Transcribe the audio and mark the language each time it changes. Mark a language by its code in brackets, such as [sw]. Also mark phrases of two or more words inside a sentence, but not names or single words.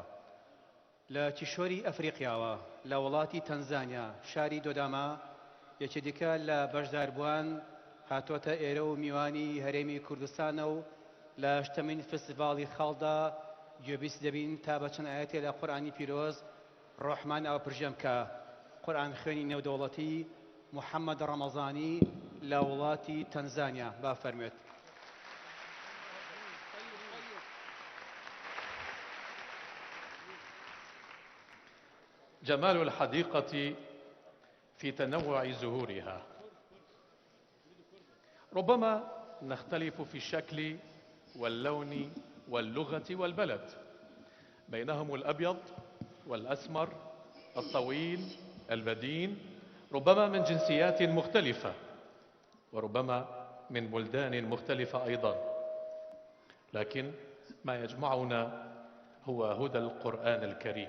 [ckb] لە کیشۆری ئەفریقیاوە لە وڵاتی تەنزانیا شاری دۆداما یەکێ دیکە لە بەشداربووان هاتۆتە ئێرە و میوانی هەرێمی کوردستانە و لە شتەمین فستیڤاڵی خاڵدا گوێبیست دەبین تا بە چەند ئاەتێ لە قورئانی پیرۆز ڕۆحمان ئەوە پرژەم کە قورئان خوێنی نێودەوڵەتی محەممەد ڕەمەزانی لە وڵاتی تەنزانیا با فەرموێت. [ar] جمال الحديقة في تنوع زهورها. ربما نختلف في الشكل واللون واللغة والبلد، بينهم الأبيض والأسمر، الطويل، البدين، ربما من جنسيات مختلفة وربما من بلدان مختلفة أيضا، لكن ما يجمعنا هو هدى القرآن الكريم.